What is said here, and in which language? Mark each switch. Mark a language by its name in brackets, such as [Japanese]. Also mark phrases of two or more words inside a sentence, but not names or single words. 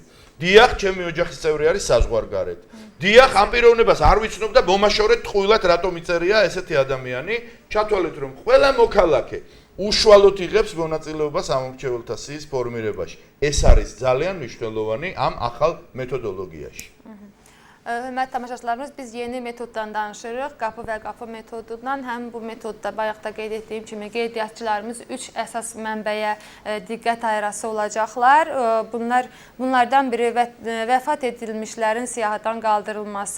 [Georgian] დიახ, ჩემი ოჯახის წევრი არის საზღვარგარეთ. დიახ, ამ პიროვნებას არ ვიცნობ და მომაშორეთ ტყუილად რატომ იწერია ესეთი ადამიანი, ჩათვალეთ რომ ყველა მოქალაქე უშუალოდ იღებს მონაწილეობას ამ მომრჩეველთა სიის ფორმირებაში. ეს არის ძალიან მნიშვნელოვანი ამ ახალ მეთოდოლოგიაში. [Azerbaijani] Hörmətli tamaşaçılarımız, biz yeni metoddan danışırıq. Qapı və qapı metodundan. Həm bu metodda bayaqda qeyd etdiyim kimi qeydiyyatçılarımız 3 əsas mənbəyə diqqət ayırası olacaqlar. Bunlardan biri vəfat edilmişlərin siyahıdan qaldırılması.